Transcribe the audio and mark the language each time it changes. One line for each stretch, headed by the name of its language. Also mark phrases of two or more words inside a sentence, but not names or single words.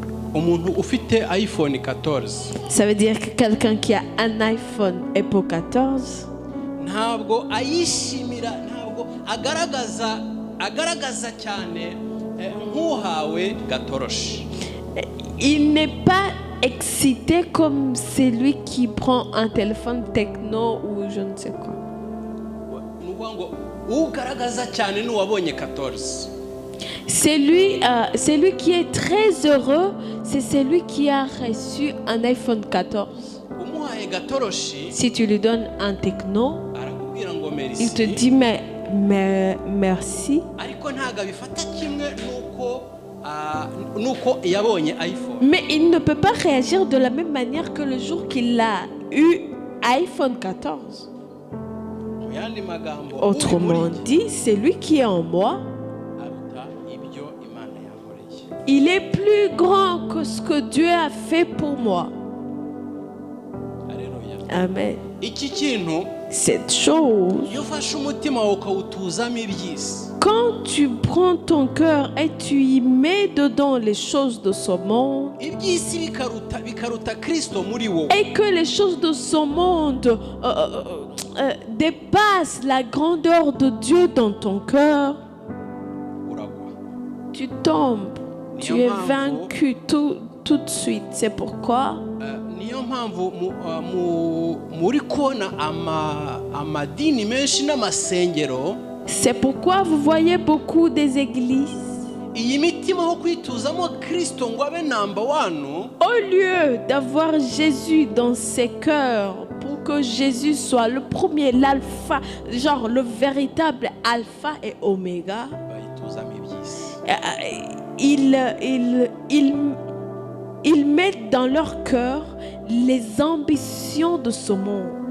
Kinyarwanda: umuntu ufite iPhone 14
French: Ça veut dire que quelqu'un qui a un iPhone Apple 14,
Kinyarwanda: ntabwo ayishimira, ntabwo agaragaza cyane nk'uhawe gatoroshi.
French: il n'est pas excité comme celui qui prend un téléphone techno ou je ne sais quoi.
Kinyarwanda: Ni ukuvuga ngo ugaragaza cyane n'uwabonye 14.
French: C'est lui qui est très heureux, c'est celui qui a reçu un iPhone 14.
Kinyarwanda: Umuhaye gatoroshi
French: Si tu lui donnes un techno,
Kinyarwanda: arakubwira ngo
French: il te merci, dit merci,
Kinyarwanda: ariko ntabwo abifata kimwe nuko yabonye iPhone.
French: mais il ne peut pas réagir de la même manière que le jour qu'il a eu iPhone 14.
Kinyarwanda: Mu yandi magambo,
French: Autrement dit, c'est lui qui est en moi.
Kinyarwanda: aruta ibyo Imana yankoreye.
French: Il est plus grand que ce que Dieu a fait pour moi.
Kinyarwanda: Haleluya. Amen. Iki kintu
French: Cette chose,
Kinyarwanda: iyo ufashe umutima wawe ukawutuzamo iby'isi,
French: quand tu prends ton cœur et tu y mets dedans les choses de ce monde,
Kinyarwanda: iby'isi bikaruta Kristo muri wowe,
French: et que les choses de ce monde dépassent la grandeur de Dieu dans ton cœur,
Kinyarwanda: uragwa.
French: tu tombes, tu es vaincu tout de suite. C'est pourquoi
Kinyarwanda: Niyo mpamvu muri kubona amadini menshi n'amasengero,
French: c'est pourquoi vous voyez beaucoup des églises,
Kinyarwanda: iyi mitima ho kwituzamo Kristo ngo abe number 1,
French: au lieu d'avoir Jésus dans ses cœurs, pour que Jésus soit le premier, l'alpha, genre le véritable alpha et oméga,
Kinyarwanda: bayituzamo iby'isi.
French: ils mettent dans leur cœur les ambitions de ce monde